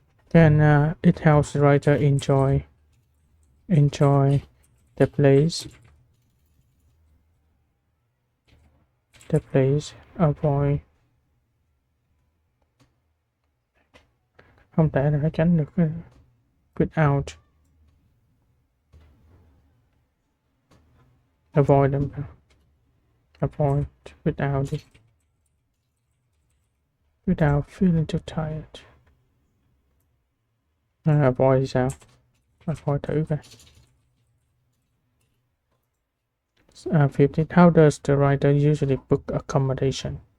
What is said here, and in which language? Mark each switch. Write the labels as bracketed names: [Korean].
[English] Then it helps the writer enjoy the place. [Vietnamese] Avoid không thể là phải tránh được [English] without avoid them. Avoid without it. without feeling too tired. [Vietnamese] Avoid thì sao? Avoid thử coi. [English] 15. How does the writer usually book accommodation?